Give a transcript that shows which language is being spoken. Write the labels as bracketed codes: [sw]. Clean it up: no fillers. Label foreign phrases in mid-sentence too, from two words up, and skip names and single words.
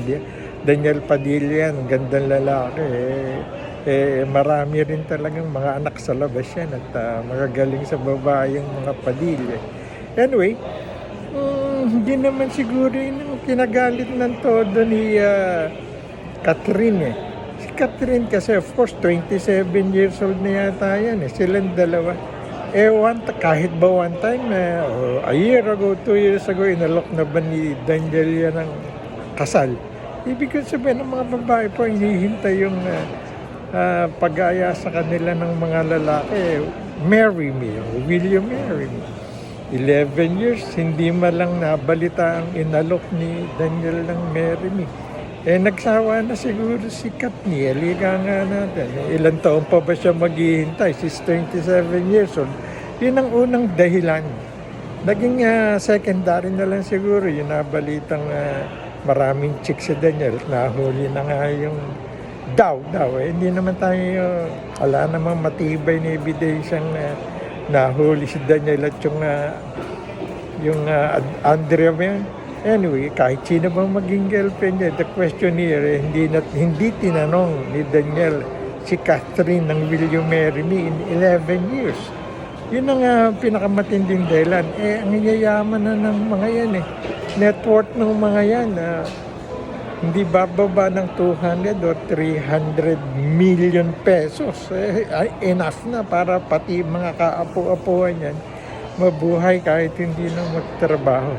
[tl] Daniel Padilla yan, gandang lalaki marami rin talagang mga anak sa labas yan at magagaling sa babae yung mga Padilla. Anyway, hindi naman siguro yung kinagalit ng todo ni Catherine Si Catherine kasi [en] of course 27 years old [tl] na yata yan silang dalawa. Kahit ba [en] one time a year ago, 2 years ago, [tl] inalok na ba ni Daniel yan ng kasal? Ibig ko sabihin ng mga babae po, hinihintay yung pag-aya sa kanila ng mga lalaki. [en] Marry me, or will you marry me? [tl] 11 years, hindi man lang nabalita ang inalok ni Daniel ng [en] marry me. [tl] Nagsawa na siguro si Katniel. Ika nga natin. Ilang taon pa ba siya maghihintay? [en] She's 27 years old. [tl] Yun ang unang dahilan. Naging secondary na lang siguro. Yung nabalitang maraming chicks si Daniel. Nahuli na nga yung daw. Hindi naman tayo, wala namang matibay na ebidensyang nahuli si Daniel at yung Andrea ba yan? Anyway, kahit sino bang maging girlfriend niya, [en] the question here, [tl] hindi tinanong ni Daniel si Catherine ng [en] will you marry me in 11 years. [tl] Yun ang pinakamatinding dahilan. Ang yayaman na ng mga yan [en] Net worth [tl] ng mga yan, hindi bababa ng [en] 200 or 300 million pesos. [tl] Enough na para pati mga kaapu-apuan yan mabuhay kahit hindi na magtrabaho.